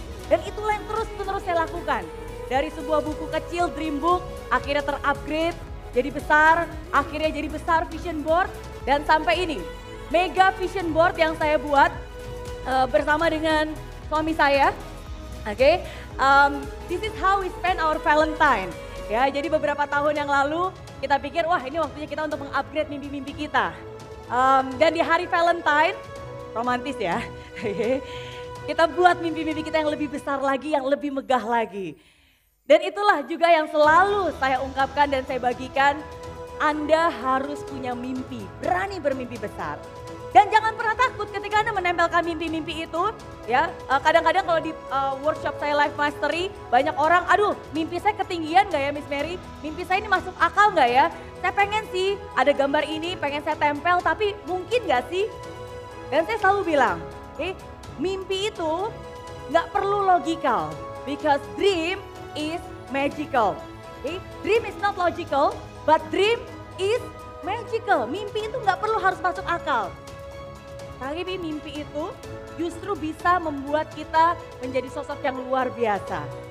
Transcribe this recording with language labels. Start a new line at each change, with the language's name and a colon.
Indonesian: Dan itulah yang terus-menerus saya lakukan. Dari sebuah buku kecil, dream book, akhirnya terupgrade, jadi besar, akhirnya jadi besar vision board. Dan sampai ini, mega vision board yang saya buat bersama dengan suami saya.
English: Oke, this is how we spend our Valentine.
Indonesian: Ya, jadi beberapa tahun yang lalu kita pikir, wah ini waktunya kita untuk mengupgrade mimpi-mimpi kita. Dan di hari Valentine, romantis ya. Kita buat mimpi-mimpi kita yang lebih besar lagi, yang lebih megah lagi. Dan itulah juga yang selalu saya ungkapkan dan saya bagikan. Anda harus punya mimpi, berani bermimpi besar. Dan jangan pernah takut ketika Anda menempelkan mimpi-mimpi itu. Ya, kadang-kadang kalau di workshop saya Life Mastery, banyak orang, aduh mimpi saya ketinggian gak ya Miss Mary? Mimpi saya ini masuk akal gak ya? Saya pengen sih ada gambar ini, pengen saya tempel, tapi mungkin gak sih? Dan saya selalu bilang, mimpi itu gak perlu logical.
English: Because dream is magical. Dream is not logical, but dream is magical.
Indonesian: Mimpi itu gak perlu harus masuk akal. Tapi mimpi itu justru bisa membuat kita menjadi sosok yang luar biasa.